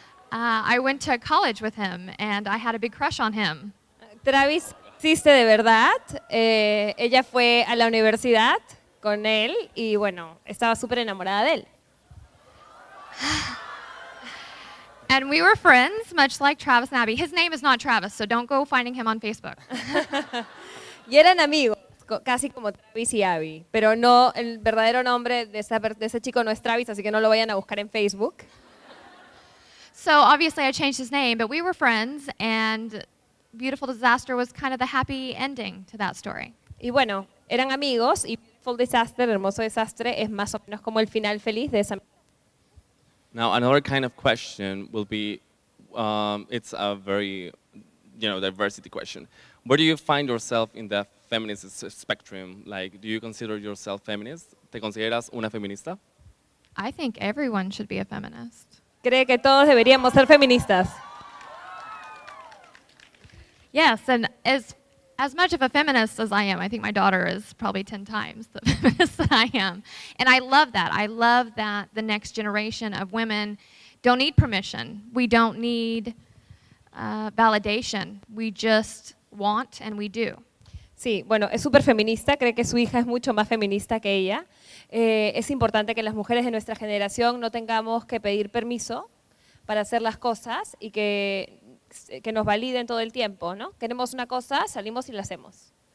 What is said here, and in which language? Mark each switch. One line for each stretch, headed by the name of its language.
English: I went to college with him, and I had a big crush on him.
Spanish: Travis existe de verdad. Ella fue a la universidad con él y bueno, estaba súper enamorada de él.
English: And we were friends, much like Travis and Abby. His name is not Travis, so don't go finding him on Facebook.
Spanish: Y eran amigos, casi como Travis y Abby, pero no, el verdadero nombre de ese chico no es Travis, así que no lo vayan a buscar en Facebook.
English: So obviously I changed his name, but we were friends, and Beautiful Disaster was kind of the happy ending to that story.
Spanish: Y bueno, eran amigos y Beautiful Disaster, Hermoso Desastre, es más o menos como el final feliz de esa.
English: Now, another kind of question will be, it's a very, diversity question. Where do you find yourself in the feminist spectrum? Like, do you consider yourself feminist?
Spanish: ¿Te consideras una feminista?
English: I think everyone should be a feminist.
Spanish: Cree que todos deberíamos ser feministas.
English: Yes, and as much of a feminist as I am, I think my daughter is probably 10 times the feminist that I am. And I love that. I love that the next generation of women don't need permission. We don't need validation. We just want and we do.
Spanish: Sí, bueno, es súper feminista, cree que su hija es mucho más feminista que ella. Es importante que las mujeres de nuestra generación no tengamos que pedir permiso para hacer las cosas y que nos validen todo el tiempo, ¿no? Queremos una cosa, salimos y la hacemos.